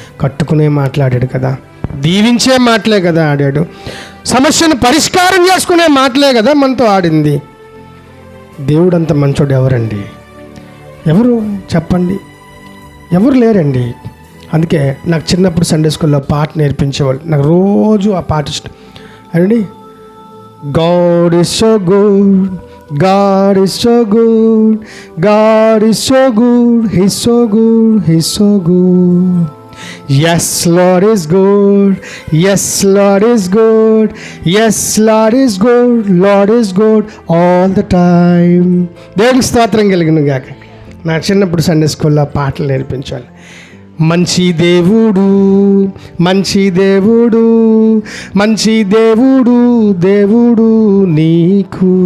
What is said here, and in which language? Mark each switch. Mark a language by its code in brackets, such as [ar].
[te] కట్టుకునే మాట్లాడాడు కదా, దీవించే మాటలే కదా ఆడాడు, సమస్యను పరిష్కారం చేసుకునే మాటలే కదా మనతో ఆడింది. దేవుడు అంత మంచోడు ఎవరండి? ఎవరు చెప్పండి? ఎవరు లేరండి. అందుకే నాకు చిన్నప్పుడు సండే స్కూల్లో పాట నేర్పించేవాళ్ళు. నాకు రోజు ఆ పాట ఇష్టం అండి. [en] God is so good, God is so good, God is so good, He's so good, He's so good. Yes, Lord is good, yes, Lord is good, yes, Lord is good, Lord is good all the time. [te] దేవునికి స్తోత్రం కలిగిన గాక. నా చిన్నప్పుడు Sunday స్కూల్లో పాటలు నేర్పించాలి. మంచి దేవుడు, మంచి దేవుడు, మంచి దేవుడు, దేవుడు నీకు.